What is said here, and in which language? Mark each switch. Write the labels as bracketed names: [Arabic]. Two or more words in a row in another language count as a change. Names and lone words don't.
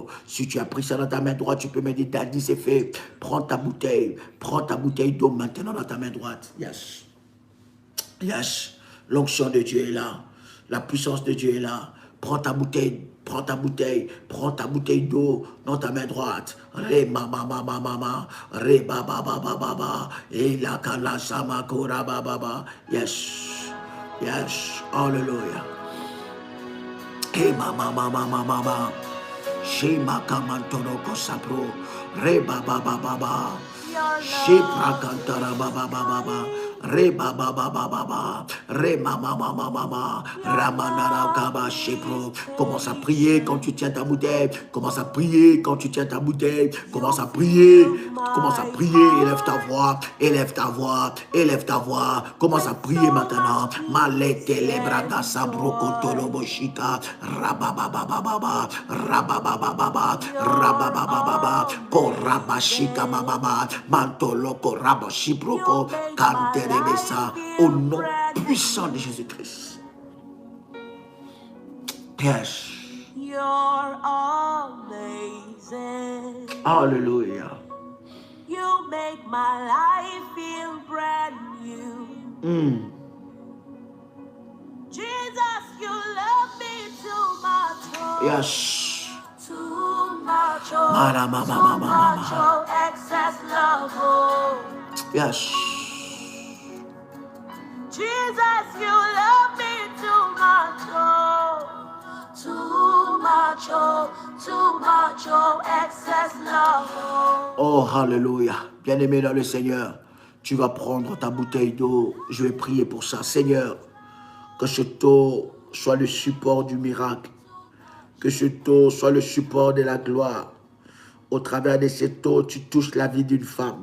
[French] Si tu as pris ça dans ta main droite, tu peux me dire Daddy, c'est fait. Prends ta bouteille d'eau maintenant dans ta main droite. [English] Yes. Yes. [French] L'onction de Dieu est là. La puissance de Dieu est là. Prends ta bouteille d'eau dans ta main droite. Re mama mama mama, re baba baba baba, et la kala sama kora baba. [English] Yes, yes, hallelujah. Et mama mama mama mama, shema kamantoro kosapro, re baba baba baba, shepra kantara baba baba. Re baba baba baba, re mama mama mama, ramanara kaba shepro. [French] Commence à prier quand tu tiens ta bouteille. Commence à prier quand tu tiens ta bouteille. Commence à prier. Commence à prier. Élève ta voix. Élève ta voix. Élève ta voix. Commence à prier maintenant. Malete lebraga sabroko toloboshika. Rabababa baba. Rabababa baba. Rabababa baba. Korabashika mama. Mantoloko rabashiproko. Kante au nom puissant de Jésus-Christ. [English] Yes. You're amazing. Hallelujah. You make my life feel brand new. Jesus, you love me too much. Yes. Too much. Too much. Excess love. Yes. Jesus, you love me too much, oh, too much, oh, too much, oh, excess love. Oh, hallelujah. [French] Bien-aimé dans le Seigneur, tu vas prendre ta bouteille d'eau. Je vais prier pour ça. Seigneur, Que ce taux soit le support du miracle. Que ce taux soit le support de la gloire. Au travers de ce taux, tu touches la vie d'une femme.